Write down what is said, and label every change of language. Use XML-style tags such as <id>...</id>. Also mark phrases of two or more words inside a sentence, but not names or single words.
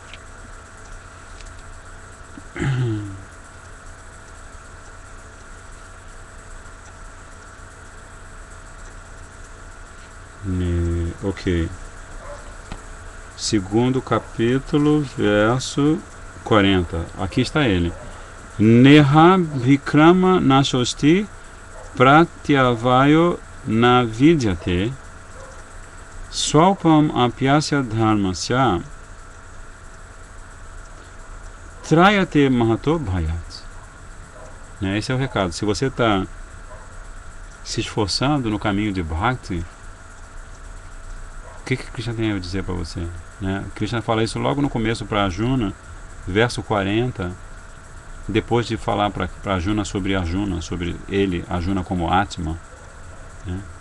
<pt>Ok. 2º capítulo, verso 40. Aqui está ele.</pt> <sa>नेह विक्रम नाशोस्ति प्रत्यवायो न विद्यते स्वल्पम् अप्यस्य धर्मस्य त्रायते महतो भयात्.</sa> <pt>Esse é o recado. Se você está se esforçando no caminho de Bhakti, o que Krishna tem a dizer para você? Krishna fala isso logo no começo para Arjuna, verso 40. Depois de falar para Arjuna, sobre ele, Arjuna como Atma, né?</pt>